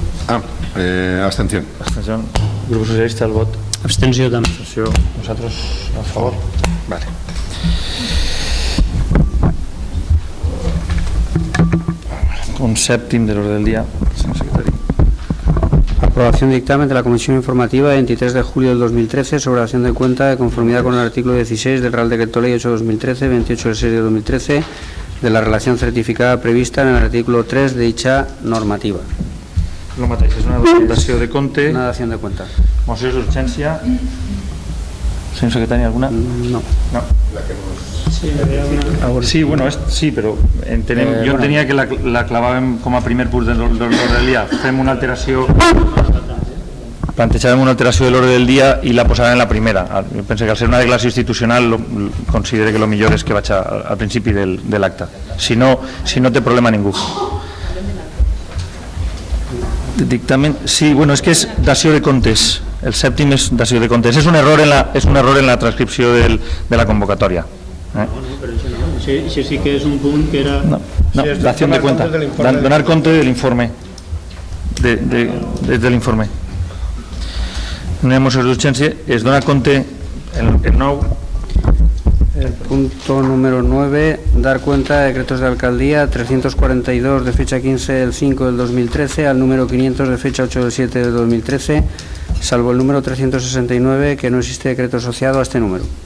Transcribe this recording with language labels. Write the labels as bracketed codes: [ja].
[es] Abstención. [ca] Abstenció. Grup Socialista, el vot. Abstenció també. Abstenció. Nosaltres a favor. Vale. Un sèptim de l'ordre del dia, senyor secretari. [es] Aprobación de dictamen de la Comisión Informativa de 23 de julio del 2013 sobre dación de cuenta de conformidad con el artículo 16 del Real Decreto Ley 8/2013, 28 de 6 de 2013, de la relación certificada prevista en el artículo 3 de dicha normativa. [ca] El mateix, és una dació de compte. [es] Una dación de cuenta. [ca] Moció d'urgència. Senyor secretari, alguna? No. No. Sí, Sí, bueno, sí, però entenem, jo entenia que la clavàvem com a primer punt de l'ordre del dia. Fem una alteració, plantejàvem una alteració de l'ordre del dia i la posàvem en la primera. Jo penso que al ser una declaració institucional considero que el millor és que vaig al principi de l'acte. Si no té problema ningú. Dictamen, sí, bueno, és que és dació de comptes. El sèptim és dació de comptes. És un error en la transcripció de la convocatòria. Bueno, però això no. Això sí que és un punt que era... No, dació de cuenta. Donar compte de l'informe. De l'informe. Una moció d'urgència es dona compte el 9. [es] El punto número 9, dar cuenta de decretos de alcaldía 342 de fecha 15 del 5 del 2013 al número 500 de fecha 8 del 7 del 2013, salvo el número 369, que no existe decreto asociado a este número.